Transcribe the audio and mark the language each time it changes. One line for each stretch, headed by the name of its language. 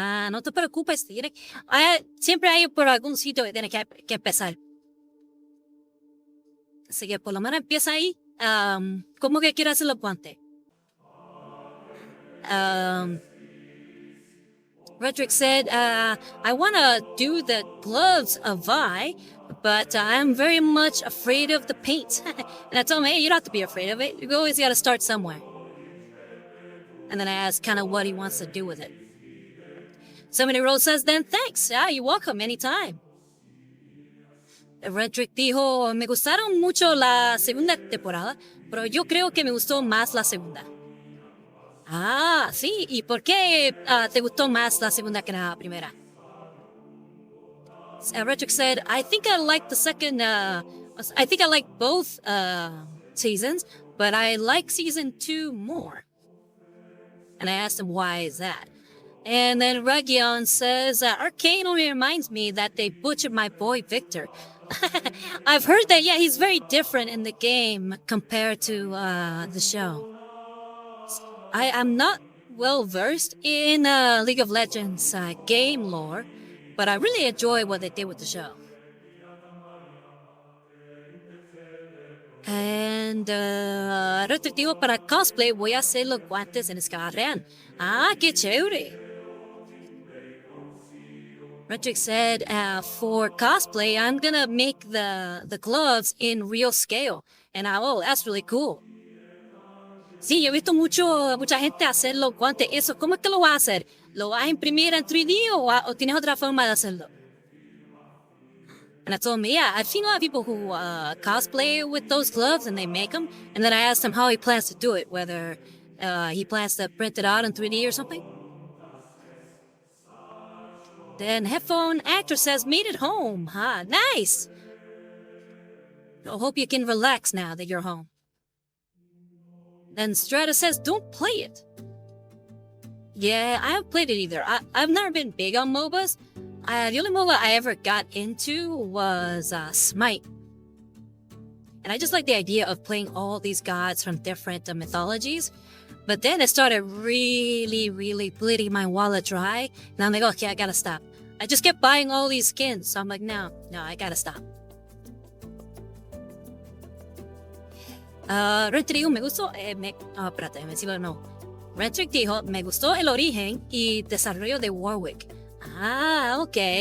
Spanish: No te preocupes, siempre hay por algún sitio que tiene que empezar. Así que por lo menos empieza ahí. ¿Cómo que quiero hacer los guantes?
English: Redrick said, I want to do the gloves of Vi, but I'm very much afraid of the paint. And I told him, hey, you don't have to be afraid of it. You always got to start somewhere. And then I asked kind of what he wants to do with it. Somebody Rose says, then thanks. You're welcome anytime.
Spanish: Redrick dijo, me gustaron mucho la segunda temporada, pero yo creo que me gustó más la segunda. Sí. ¿Y por qué te gustó más la segunda que la primera?
English: Redrick said, I think I like the second, I think I like both seasons, but I like season 2 more. And I asked him, why is that? And then Ragion says, Arcane only reminds me that they butchered my boy Victor. I've heard that, yeah, he's very different in the game compared to the show. I am not well versed in League of Legends game lore, but I really enjoy what they did with the show.
Spanish: And digo, para cosplay voy a hacer los guantes en escala real. Qué chévere.
English: Redrick said, for cosplay, I'm gonna make the gloves in real scale. And that's really cool.
Spanish: Sí, yo he visto mucha gente hacer los guantes. Eso, ¿cómo es que lo vas a hacer? ¿Lo vas a imprimir en 3D o tienes otra forma de hacerlo?
English: And I told him, yeah, I've seen a lot of people who cosplay with those gloves and they make them. And then I asked him how he plans to do it, whether he plans to print it out in 3D or something. Then Headphone Actor says, made it home. Nice. I hope you can relax now that you're home. Then Strata says, don't play it. Yeah, I haven't played it either. I've never been big on MOBAs. The only MOBA I ever got into was Smite. And I just like the idea of playing all these gods from different mythologies. But then it started really, really bleeding my wallet dry. And I'm like, okay, I gotta stop. I just kept buying all these skins. So I'm like, no, I gotta stop.
Spanish: Rentrick dijo, me gustó, espérate, me decía, no. Rentrick dijo, me gustó el origen y desarrollo de Warwick. Ah, ok.